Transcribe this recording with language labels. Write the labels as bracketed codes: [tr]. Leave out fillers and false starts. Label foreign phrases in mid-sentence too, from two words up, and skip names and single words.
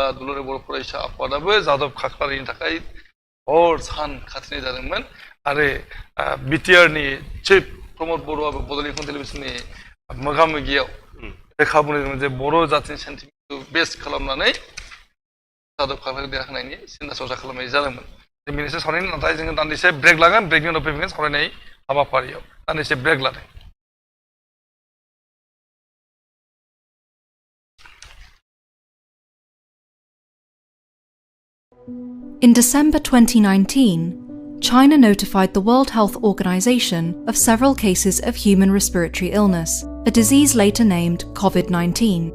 [brx] दुलाराय बर' फरायसा आफादाबो जादब खाख्लारिनि थाखाय हर सान खाथिनाय जादोंमोन आरो बिटिआरनि चिफ प्रमद बर'आबो बड'लेण्ड इंखं टेलिभिजननि मोगा मोगियाव रोखा बुंदोंमोन जे बर' जातिनि सेन्टिमेन्टखौ बेस खालामनानै जादब खाख्लारिखौ देरहाहोनायनि सिन्था सरसा खालामनाय जादोंमोन जों बेनिसो सावरायनो नाथाय जोङो दान्दिसे ब्रेक लागोन ब्रेकनि उनाव फैफिनगोन सावरायनाय हाबाफारियाव दान्दिसे ब्रेक लादों [en] In December 2019, China notified the World Health Organization of several cases of human respiratory illness, a disease later named COVID-19.